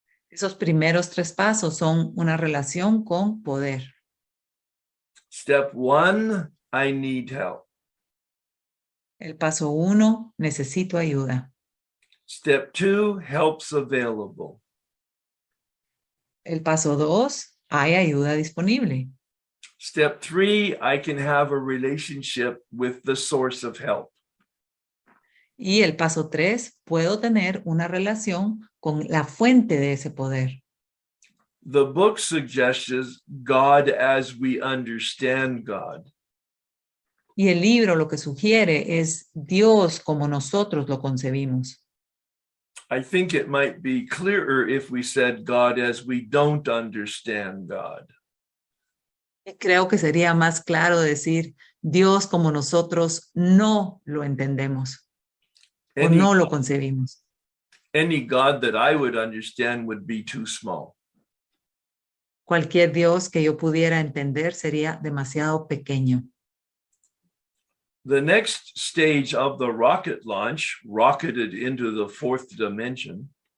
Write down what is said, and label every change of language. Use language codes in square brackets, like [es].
[es] Esos primeros 3 pasos son una relación con poder. [en] Step 1, I need help. [es] El paso 1, necesito ayuda. [en] Step 2, help's available. [es] El paso 2, hay ayuda disponible. [en] Step 3, I can have a relationship with the source of help. [es] Y el paso 3, puedo tener una relación con la fuente de ese poder. [en] The book suggests God as we understand God. [es] Y el libro lo que sugiere es Dios como nosotros lo concebimos. [en] I think it might be clearer if we said God as we don't understand God. [es] Y creo que sería más claro decir Dios como nosotros no lo entendemos o no lo concebimos. [en] Any God that I would understand would be too small. [es] Cualquier Dios que yo pudiera entender sería demasiado pequeño. [en] The next stage of the rocket launch rocketed into the fourth dimension.